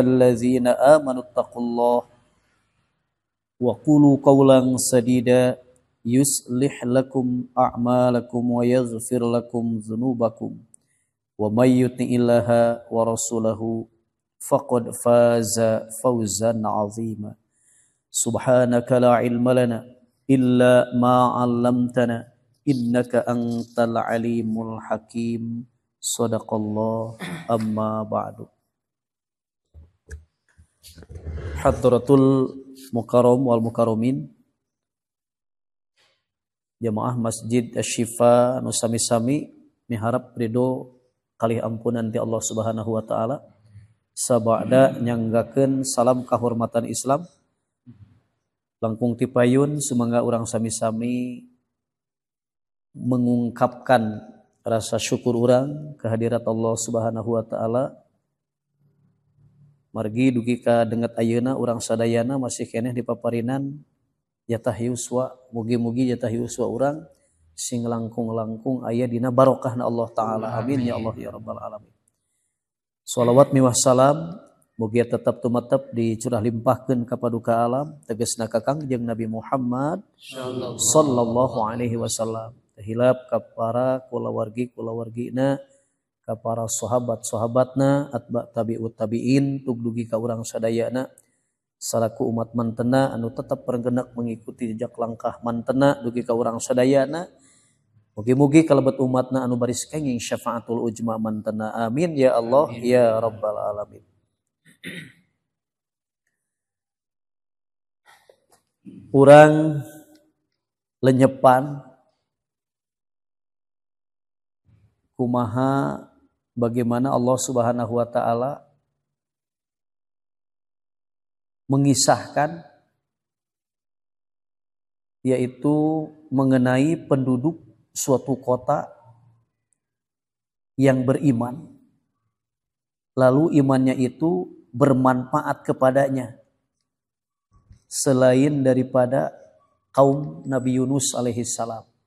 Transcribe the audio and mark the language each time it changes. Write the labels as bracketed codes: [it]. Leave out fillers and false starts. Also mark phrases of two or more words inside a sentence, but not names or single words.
[ar] الذين آمنوا اتقوا الله وقولوا قولا سديدا يصلح لكم أعمالكم ويغفر لكم ذنوبكم ومن يطع الله ورسوله فقد فاز فوزا عظيما سبحانك لا علم لنا إلا ما علمتنا إنك أنت العليم الحكيم صدق الله أما بعد حضرة المكرم والمكرمين [su] Jamaah Masjid Asy-Syifa nu sami-sami miharap ridho kalih ampunan ti Allah [ar] سبحانه وتعالى [su] sabada nyanggakeun salam kahormatan Islam langkung ti payun sumangga urang sami-sami [id] mengungkapkan rasa syukur [su] urang kehadirat Allah [ar] سبحانه وتعالى. [su] Margi dugi ka denget ayeuna urang sadayana masih keneh di paparinan jatah yuswa mugi-mugi jatah yuswa urang sing langkung-langkung aya dina barokahna Allah taala [ar] آمين يا الله يا رب العالمين. [su] Shalawat miwah salam mugi tetep tumetep dicurah limpahkeun ka paduka alam tegasna ka Kangjeng Nabi Muhammad [ar] صلى الله عليه وسلم [su] hilap ka para kulawargina ka para sahabat-sahabatna atba [ar] تابع التابعين [su] tug dugi ka urang sadayana salaku umat mantena anu tetep pergenak [id] mengikuti jejak langkah [su] mantena dugi ka urang sadayana mugi-mugi kalebet umatna anu baris kenging [ar] شفاعة العظمى [su] mantena [ar] آمين يا الله يا رب العالمين. [su] Urang lenyepan kumaha [id] bagaimana Allah [ar] سبحانه وتعالى [id] mengisahkan yaitu mengenai penduduk suatu kota yang beriman lalu imannya itu bermanfaat kepadanya selain daripada kaum Nabi Yunus alaihissalam.